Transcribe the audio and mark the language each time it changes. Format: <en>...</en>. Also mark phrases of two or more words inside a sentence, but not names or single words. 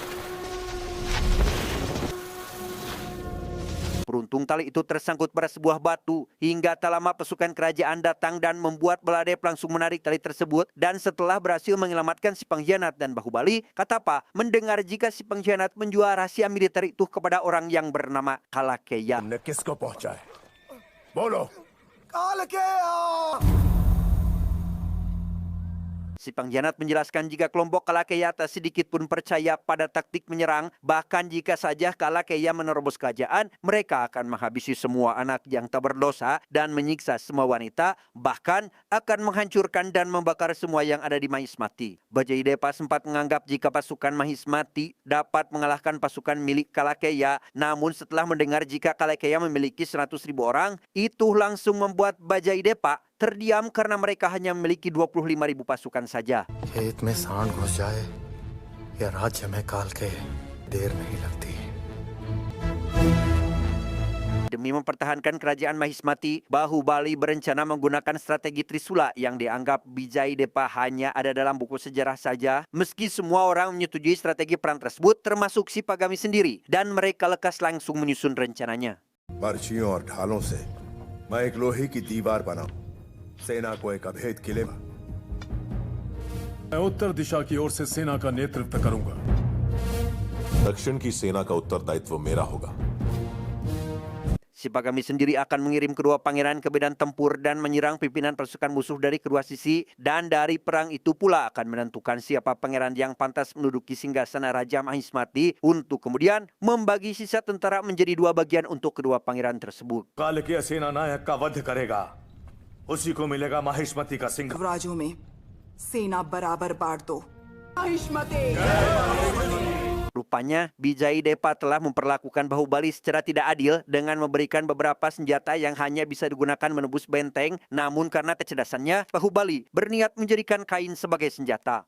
<id>Beruntung tali itu tersangkut pada sebuah batu, hingga tak lama pasukan kerajaan datang dan membuat Baladev langsung menarik tali tersebut. Dan setelah berhasil menyelamatkan si pengkhianat dan Bahubali, Katapa mendengar jika si pengkhianat menjual rahasia militer itu kepada orang yang bernama Kalakeya.</id> <hi>तुमने किसको पहुंचाए? बोलो.</hi> <id>Si pengkhianat menjelaskan jika kelompok Kalakeya tak sedikit pun percaya pada taktik menyerang, bahkan jika saja Kalakeya menerobos kerajaan, mereka akan menghabisi semua anak yang tak berdosa dan menyiksa semua wanita, bahkan akan menghancurkan dan membakar semua yang ada di Mahismati. Bajaidepa sempat menganggap jika pasukan Mahismati dapat mengalahkan pasukan milik Kalakeya, namun setelah mendengar jika Kalakeya memiliki 100.000 orang, itu langsung membuat Bajaidepa terdiam karena mereka hanya memiliki 25.000 pasukan saja.</id> <hi>खेत में सांड घुस जाए या राज्य में काल के देर नहीं लगती.</hi> <id>Demi mempertahankan kerajaan Mahismati, Bahubali berencana menggunakan strategi Trisula yang dianggap Bijaidepa hanya ada dalam buku sejarah saja. Meski semua orang menyetujui strategi perang tersebut, termasuk si Pagami sendiri, dan mereka lekas langsung menyusun rencananya.</id> <hi>पर्चियों और ढालों से मैं एक लोहे की दीवार बनाऊं. सेना को एक अभेद किले में. मैं उत्तर दिशा की ओर से सेना का नेतृत्व करूंगा. दक्षिण की सेना का उत्तरदायित्व मेरा होगा.</hi> <id>Si Pagami sendiri akan mengirim kedua pangeran ke medan tempur dan menyerang pimpinan pasukan musuh dari kedua sisi, dan dari perang itu pula akan menentukan siapa pangeran yang pantas menduduki singgasana Raja Mahismati, untuk kemudian membagi sisa tentara menjadi dua bagian untuk kedua pangeran tersebut.</id> <hi>कालकेय सेना नायक का वध करेगा, उसी को मिलेगा माहिष्मति का सिंह. राज्यों में सेना बराबर बांट दो. महिष्मती</hi> <id>Rupanya Bijaidepa telah memperlakukan Bahubali secara tidak adil dengan memberikan beberapa senjata yang hanya bisa digunakan menembus benteng. Namun karena kecerdasannya, Bahubali berniat menjadikan kain sebagai senjata.</id>